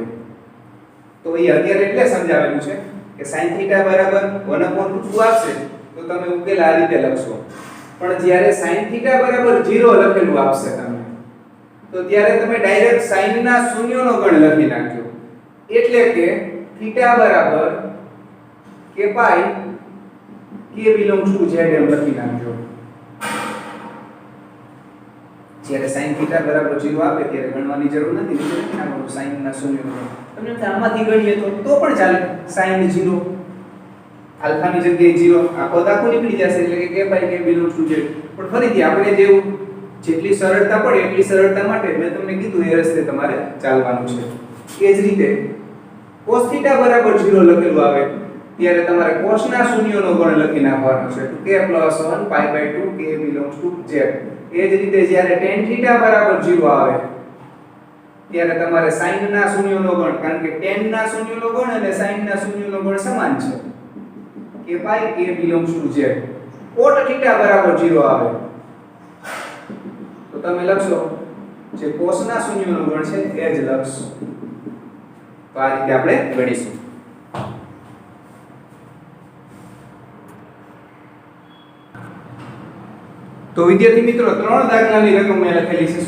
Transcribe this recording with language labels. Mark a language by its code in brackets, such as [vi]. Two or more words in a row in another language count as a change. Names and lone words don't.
[gu] તો એ અત્યારે એટલે સમજાવેલું છે કે sin θ બરાબર 1/2 આપશે તો તમે ઉકેલ આ રીતે લખશો. પણ જ્યારે sin θ બરાબર 0 લખેલું આપશે તમને તો ત્યારે તમે ડાયરેક્ટ sin ના શૂન્યનો ગણ લખી નાખજો. એટલે કે θ બરાબર k પાઈ [en] k belongs to z [gu] એમ લખી નાખજો. જ્યારે sin θ બરાબર 0 આપે ત્યારે ગણવાની જરૂર નથી. એટલે નાખવાનું sin ના શૂન્યનો તમને આમાંથી ગણીએ તો પણ ચાલે. sin 0 આલ્ફા ની જગ્યાએ 0 આ પદ આખું નીકળી જશે એટલે કે k પાઈ [en] k belongs to z. [gu] પણ ફરીથી આપણે જેવું જેટલી સરળતા પડે એટલી સરળતા માટે મેં તમને કીધું એ રસ્તે તમારે ચાલવાનું છે. એ જ રીતે cos θ બરાબર 0 લખેલું આવે ત્યારે તમારે cos ના શૂન્યનો ગણ લખી નાખવાનો છે. [en] k + 1 π/2 k belongs to z. [gu] એ જ રીતે જ્યારે tan θ બરાબર 0 આવે ત્યારે તમારે sin ના શૂન્યનો ગણ, કારણ કે tan ના શૂન્યનો ગણ અને sin ના શૂન્યનો ગણ સમાન છે. k પાઈ [en] k belongs to z. [gu] cot θ બરાબર 0 આવે તો તમે લખશો જે cos ના શૂન્યનો ગણ છે એ જ લખશો. તો આ રીતે આપણે ગણીશું. તો વિદ્યાર્થી મિત્રો 3 દાખલાની રકમ મેં લખેલી છે.